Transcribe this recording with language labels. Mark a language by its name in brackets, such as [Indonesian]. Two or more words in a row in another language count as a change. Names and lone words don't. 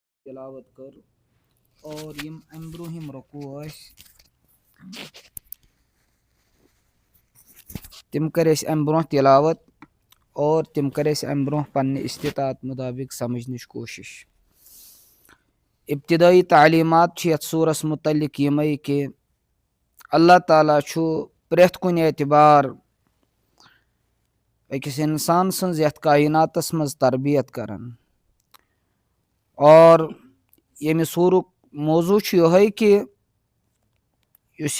[Kashmiri] تلاوت کر اور یم امہ برونہم رکوع تم کر امہ برہ تلاوت اور تم کر امہ برہ پنہ استطاعت مطابق سمجھنچ کوشش. ابتدائی تعلیمات یتھ سورس متعلق یمے کہ اللہ تعالیٰ چھُ پرٛٮ۪تھ کُنہِ اعتبار أکِس انسان سٕنٛز یتھ کائناتس منٛز تربیت کران اور ییٚمہِ سورُک موضوع چھُ یِہوے کہ یُس